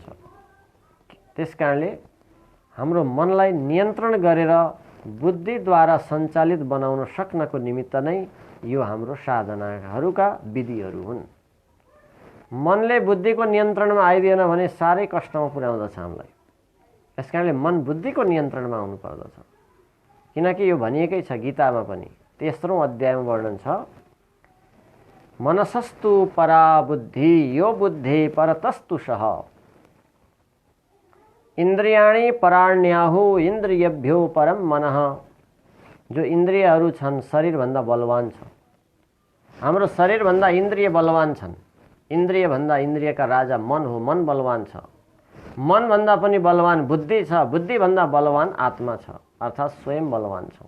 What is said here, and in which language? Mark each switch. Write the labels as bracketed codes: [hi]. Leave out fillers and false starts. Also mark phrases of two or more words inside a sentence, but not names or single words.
[ne] त्यस कारणले हाम्रो मनलाई नियन्त्रण गरेर बुद्धिद्वारा सञ्चालित बनाउन सक्नको निमित्त नै यो हाम्रो साधनाहरूका विधिहरू हुन्। मनले बुद्धिको नियन्त्रणमा आइदिएन भने साह्रै कष्टमा पुर्याउँदछ हामीलाई। त्यसकारणले मन बुद्धिको नियन्त्रणमा आउनुपर्दछ। किनकि यो भनिएकै छ गीतामा पनि, 13औं अध्यायमा वर्णन छ, [sa] मनसस्तु परा बुद्धि यो बुद्धि परतस्तु सह, इन्द्रियाणि पराण्याहु इन्द्रियभ्यो परम मनः। [ne] जो इन्द्रियहरू छन् शरीरभन्दा बलवान छ। हाम्रो शरीरभन्दा इन्द्रिय बलवान छन्। इन्द्रियभन्दा इन्द्रियका राजा मन हो, मन बलवान छ। मनभन्दा पनि बलवान बुद्धि छ, बुद्धिभन्दा बलवान आत्मा छ, अर्थात् स्वयं बलवान छौँ।